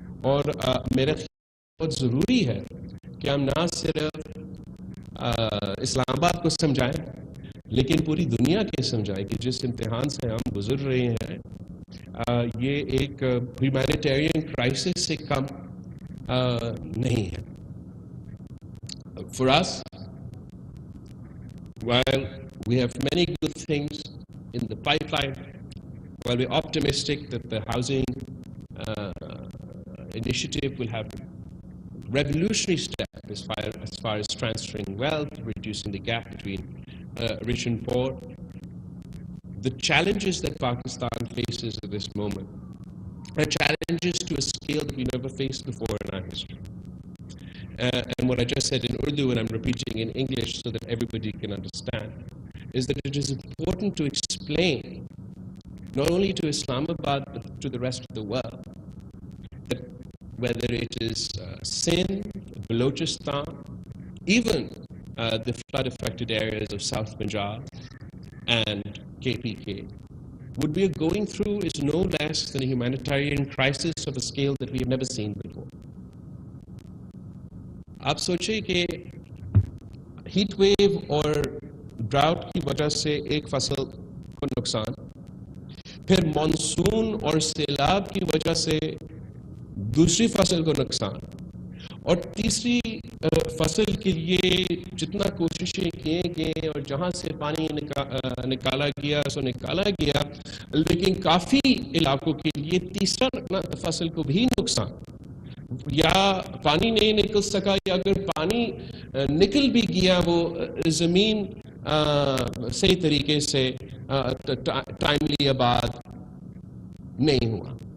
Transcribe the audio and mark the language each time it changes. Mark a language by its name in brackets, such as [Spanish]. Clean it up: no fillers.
[Urdu] اور میرا خیال بہت ضروری ہے کہ ہم نہ صرف اسلام آباد کو سمجھائیں لیکن پوری دنیا کے سمجھائیں کہ جس امتحان سے ہم گزر رہے ہیں یہ ایک ہیومینیٹیرین کرائسس سے کم نہیں ہے. [English] For us, while we have many good things in the pipeline, while we're optimistic that the housing initiative will have revolutionary step as far as transferring wealth, reducing the gap between rich and poor, the challenges that Pakistan faces at this moment are challenges to a scale that we never faced before in our history. And what I just said in Urdu and I'm repeating in English so that everybody can understand is that it is important to explain not only to Islamabad but to the rest of the world that whether it is Sindh, Balochistan, even the flood-affected areas of South Punjab and KPK, what we are going through is no less than a humanitarian crisis of a scale that we have never seen before. [Urdu] آپ سوچیں کہ heat wave اور drought کی وجہ سے ایک فصل کو نقصان، پھر مانسون اور سیلاب کی وجہ سے دوسری فصل کو نقصان، اور تیسری فصل کے لیے جتنا کوششیں کیے گئے اور جہاں سے پانی نکالا گیا سو نکالا گیا، لیکن کافی علاقوں کے لیے تیسرا فصل کو بھی نقصان، یا پانی نہیں نکل سکا، یا اگر پانی نکل بھی گیا وہ زمین صحیح طریقے سے ٹائملی آباد نہیں ہوا.